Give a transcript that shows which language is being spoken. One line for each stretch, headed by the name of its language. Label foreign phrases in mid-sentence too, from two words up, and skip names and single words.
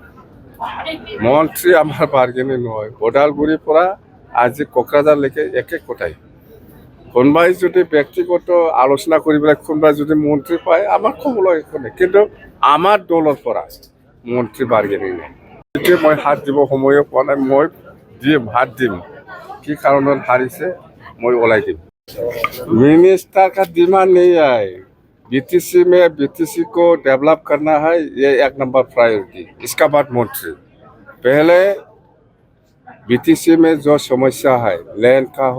Assamese: নহয় ওদালগুৰিৰ পৰা আজি কোকৰাঝাৰলৈকে একে কোটাই কোনোবাই যদি ব্যক্তিগত আলোচনা কৰিবলৈ কোনোবাই যদি মন্ত্ৰী পায় আমাৰ ক'বলৈ একো নাই কিন্তু আমাৰ দলৰ পৰা মন্ত্ৰী বাৰ্গেনিং এতিয়া মই হাত দিব সময়ো পোৱা নাই মই দিম হাত দিম কি কাৰণত হাৰিছে
Hindi: मैं ओलाई दी मिनिस्टर का डिमांड नहीं है बीटीसी में बीटीसी को डेवलप करना है ये 1
English: number priority
Hindi: इसका बाद मंत्री पहले बीटीसी में जो समस्या है लैंड का हो